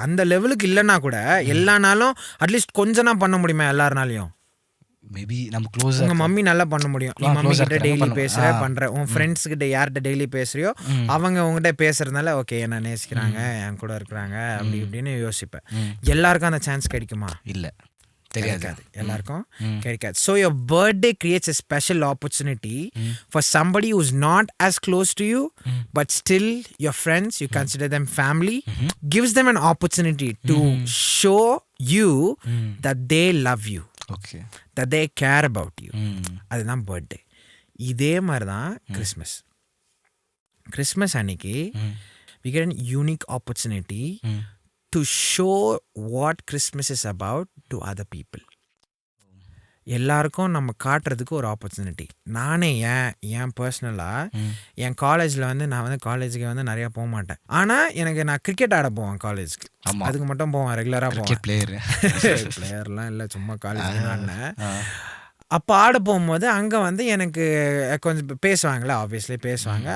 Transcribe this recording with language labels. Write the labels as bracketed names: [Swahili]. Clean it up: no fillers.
[Tamil] அந்த லெவலுக்கு இல்லைன்னா கூட எல்லா நாளும் அட்லீஸ்ட் கொஞ்சம் தான் பண்ண முடியுமா எல்லாருனாலையும்? [English] maybe நம்ம close, [Tamil] உங்கள் மம்மி நல்லா பண்ண முடியும். நீ மம்மி கிட்ட டெய்லி பண்ற, உன் ஃப்ரெண்ட்ஸ் கிட்ட யார்கிட்ட டெய்லி பேசுறியோ அவங்க உங்ககிட்ட பேசுறதுனால ஓகே என்ன நேசிக்கிறாங்க, என் கூட இருக்கிறாங்க அப்படி இப்படின்னு யோசிப்பேன். எல்லாருக்கும் அந்த சான்ஸ் கிடைக்குமா? இல்லை, தெரியாது. எல்லாருக்கும் கிடைக்காது. [English] So your birthday creates a special opportunity for somebody who's not as close to you but still your friends, you consider them family, gives them an opportunity to show you that they love you, that they care about you. [Tamil] அதுதான் birthday. இதே மாதிரி தான் Christmas அன்னைக்கு [English] we get an unique opportunity to show what Christmas is about to other people. [Tamil] எல்லாருக்கும் நம்ம காட்டுறதுக்கு ஒரு opportunity. நானே ஏன் பர்சனலாக என் காலேஜில் வந்து நான் வந்து காலேஜுக்கு வந்து நிறையா போக மாட்டேன். ஆனால் எனக்கு நான் கிரிக்கெட் ஆட போவேன் காலேஜுக்கு. அதுக்கு மட்டும் போவேன், ரெகுலராக போவேன். பிளேயர்லாம் இல்லை, சும்மா காலேஜ் ஆடினேன். அப்போ ஆட போகும்போது அங்கே வந்து எனக்கு கொஞ்சம் பேசுவாங்களே, ஆப்வியஸ்லி பேசுவாங்க.